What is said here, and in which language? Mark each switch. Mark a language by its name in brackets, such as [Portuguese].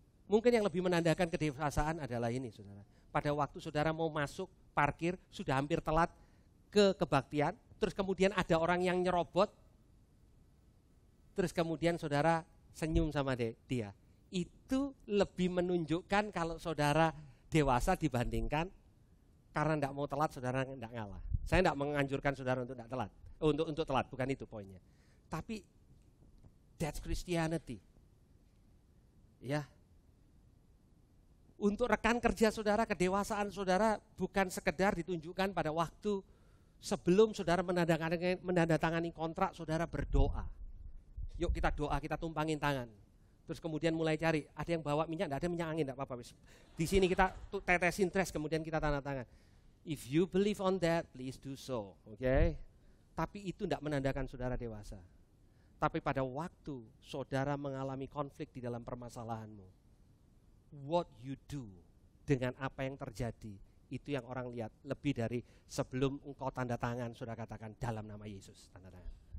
[Indonesian] Mungkin yang lebih menandakan kedewasaan adalah ini, saudara. Pada waktu saudara mau masuk parkir, sudah hampir telat ke kebaktian, terus kemudian ada orang yang nyerobot, terus kemudian saudara senyum sama dia. Itu lebih menunjukkan kalau saudara dewasa dibandingkan karena tidak mau telat, saudara tidak ngalah. Saya tidak menganjurkan saudara untuk tidak telat, untuk telat, bukan itu poinnya. Tapi [English] that's Christianity. [Indonesian] Ya. Untuk rekan kerja saudara, kedewasaan saudara bukan sekedar ditunjukkan pada waktu sebelum saudara menandatangani kontrak, saudara berdoa. Yuk kita doa, kita tumpangin tangan. Terus kemudian mulai cari, ada yang bawa minyak, enggak ada minyak angin, enggak apa-apa. Di sini kita tetesin tres, kemudian kita tanda tangan. [English] If you believe on that, please do so. [Indonesian] Oke? Tapi itu enggak menandakan saudara dewasa. Tapi pada waktu saudara mengalami konflik di dalam permasalahanmu, [English] what you do [Indonesian] dengan apa yang terjadi, itu yang orang lihat lebih dari sebelum engkau tanda tangan, sudah katakan dalam nama Yesus, tanda tangan.